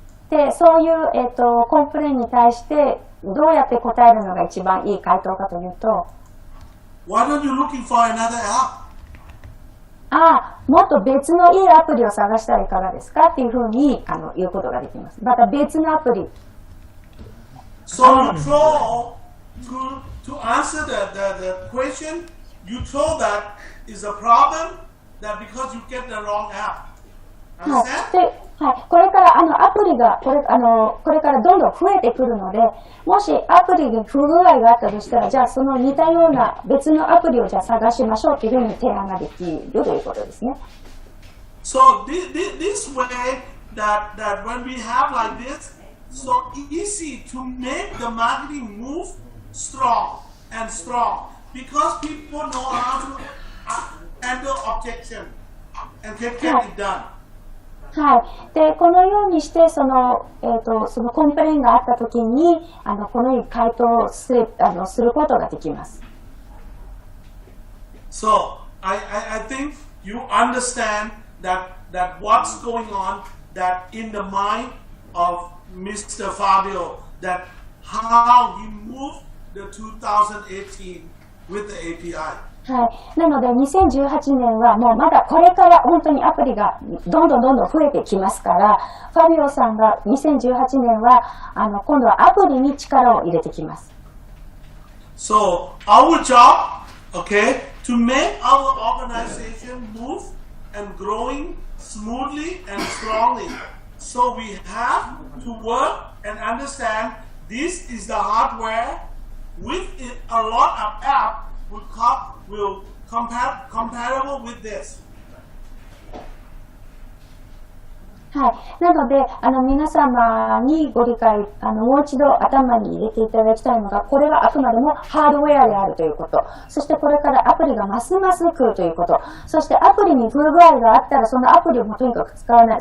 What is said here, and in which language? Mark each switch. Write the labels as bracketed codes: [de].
[ja] で、そういう、コンプレインに対してどうやって答えるのが一番いい回答かというと、 [en] Why don't you looking for another app? [ja] もっと別のいいアプリを探したらいかがですかっていうふうに言うことができます。また別のアプリ。 [en] So you throw to answer the question, you throw that is a problem that because you get the wrong app. Understand? [ja] はい、これからアプリがこれからどんどん増えてくるので、もしアプリに不具合があったとしたら、じゃあその似たような別のアプリをじゃあ探しましょうというふうに提案ができるということですね。 [en] So this way that when we have like this, so easy to make the marketing move strong because people know how to handle objection and get it done. [ja] はい。で、このようにして、そのコンプレインがあったときに、このように回答をすることができます。 [en] So, I think you understand that what's going on, that in the mind of Mr. Fabio, that how he moved the 2018 with the API. [ja] はい。なので、2018年はもうまだこれから本当にアプリがどんどん増えてきますから、ファビオさんが2018年は今度はアプリに力を入れてきます。 [en] So, our job, okay, to make our organization move and growing smoothly and strongly. So we have to work and understand this is the hardware with a lot of apps will compatible with this. [ja] はい。なので、皆様にご理解、もう一度頭に入れていただきたいのが、これはあくまでもハードウェアであるということ。そしてこれからアプリがますます来るということ。そしてアプリに不具合があったら、そのアプリをもとにかく使わない。